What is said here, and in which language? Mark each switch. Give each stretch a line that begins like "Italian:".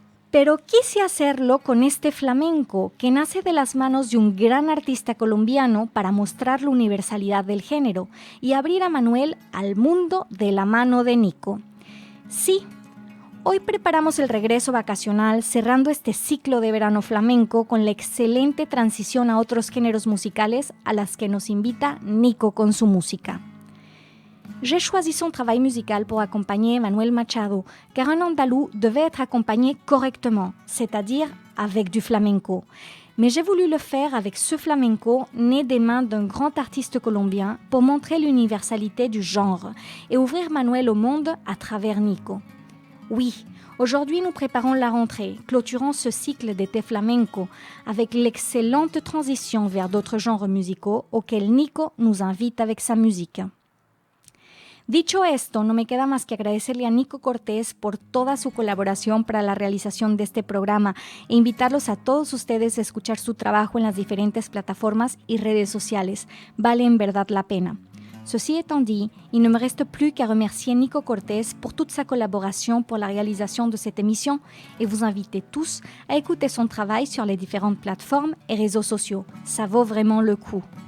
Spanish: Pero quise hacerlo con este flamenco que nace de las manos de un gran artista colombiano para mostrar la universalidad del género y abrir a Manuel al mundo de la mano de Nico. Sí, hoy preparamos el regreso vacacional cerrando este ciclo de verano flamenco con la excelente transición a otros géneros musicales a las que nos invita Nico con su música.
French: J'ai choisi son travail musical pour accompagner Manuel Machado, car un andalou devait être accompagné correctement, c'est-à-dire avec du flamenco. Mais j'ai voulu le faire avec ce flamenco né des mains d'un grand artiste colombien pour montrer l'universalité du genre et ouvrir Manuel au monde à travers Nico. Oui, aujourd'hui nous préparons la rentrée, clôturant ce cycle d'été flamenco avec l'excellente transition vers d'autres genres musicaux auxquels Nico nous invite avec sa musique.
Spanish: Dicho esto, no me queda más que agradecerle a Nico Cortés por toda su colaboración para la realización de este programa e invitarlos a todos ustedes a escuchar su trabajo en las diferentes plataformas y redes sociales. Vale en verdad la pena.
French: Ceci étant dit, il ne me reste plus qu'à remercier Nico Cortés pour toute sa collaboration pour la réalisation de cette émission et vous inviter tous à écouter son travail sur les différentes plateformes et réseaux sociaux. Ça vaut vraiment le coup.